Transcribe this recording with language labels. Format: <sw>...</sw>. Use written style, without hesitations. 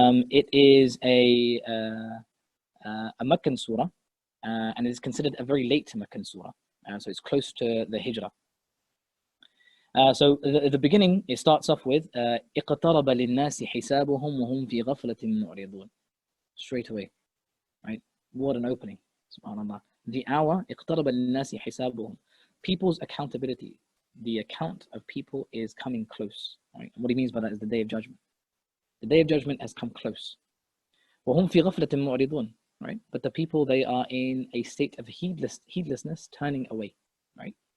<en>It is a Meccan surah, and it is considered a very late Meccan surah. So it's close to the Hijrah. So at the beginning, it starts off with</en> <ar>اقترب للناس حسابهم وهم في غفلة معرضون.</ar> <en>Straight away, right? What an opening, subhanallah. The hour,</en> <ar>اقترب للناس حسابهم.</ar> <en>People's accountability, the account of people is coming close. Right? And what he means by that is the Day of Judgment. The Day of Judgment has come close.</en> <ar>وهم في غفلة معرضون. Right?</ar> <en>But the people, they are in a state of heedlessness, turning away, right?</en>